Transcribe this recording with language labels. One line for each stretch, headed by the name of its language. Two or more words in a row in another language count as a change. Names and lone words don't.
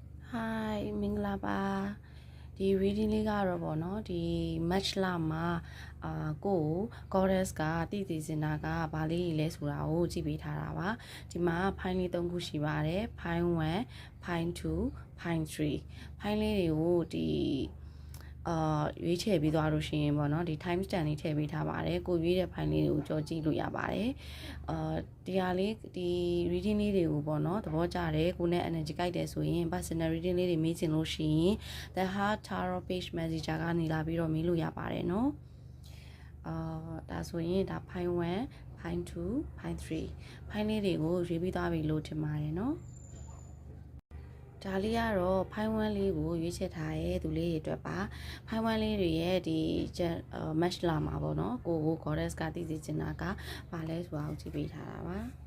Burmese: Hi မင်္ဂလာပါဒီ reading လေးကတော့ဗောနော်ဒီ match လာမှာကို goddess ကတည်တည်စင်တာကဘာလေးလဲဆိုတာကိုကြည့်ပေးထားတာပါဒီမှာ file လေး၃ခုရှိပါတယ် file 1 file 2 file 3 file လေးတွေကိုဒီရွေးချယ်ပြီးသွားလို့ရှိရင်ပေါ့နော်ဒီ
English: time stamp
Burmese: လေးထည့်ပေးထားပါတယ်ကိုရွေးတဲ့ file လေးတွေကိုကြော်ကြည့်လို့ရပါတယ်ဒီ ဟာလေးဒီ reading လေးတွေကိုပေါ့နော်သဘောကျတယ်ကိုနဲ့ energy ကြိုက်တယ်ဆိုရင်
English: personal reading
Burmese: လေးတွေမေးချင်လို့ ရှိရင် The Heart Tarot Page Messenger ကနေလာပြီးတော့မေးလို့ရပါတယ်နော်ဒါဆိုရင်ဒါ file 1 file 2 file 3 file လေးတွေကိုရွေးပြီးသွားပြီလို့ထင်ပါတယ်နော်ဒါလေးကတော့ file 1လေးကိုရွေးချယ်ထားရဲသူလေးတွေအတွက်ပါ file 1လေးတွေရဲ့ဒီ match လာမှာပေါ့နော်ကို goddess ကသိစေချင်တာကဘာလဲဆိုတာကိုကြည့်ပေးထားတာပါ